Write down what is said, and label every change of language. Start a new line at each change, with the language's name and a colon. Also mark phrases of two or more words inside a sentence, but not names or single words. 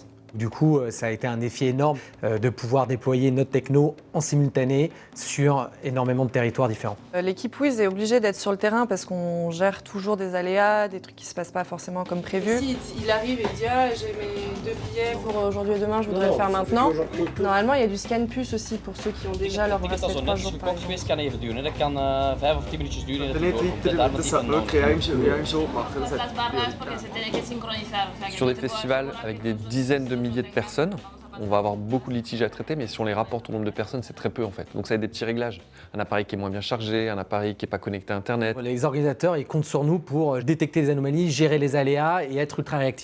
French: Du coup, ça a été un défi énorme de pouvoir déployer notre techno en simultané sur énormément de territoires différents. L'équipe Wiz est obligée d'être sur le terrain parce qu'on gère toujours des aléas, des trucs qui ne se passent pas forcément comme prévu. Si il arrive et dit j'ai mes 2 billets pour aujourd'hui et demain, je voudrais le faire maintenant. Normalement, il y a du scan puce aussi pour ceux qui ont déjà leur bracelet 3 jours par exemple.
Dutch: Dat kan even duren. Dat kan 5 of 10 minuutjes duren.
French: Sur des festivals avec des dizaines de milliers de personnes, on va avoir beaucoup de litiges à traiter, mais si on les rapporte au nombre de personnes, c'est très peu en fait. Donc ça va être des petits réglages. Un appareil qui est moins bien chargé, un appareil qui n'est pas connecté à Internet. Les organisateurs, ils comptent sur nous pour détecter les anomalies, gérer les aléas et être ultra réactifs.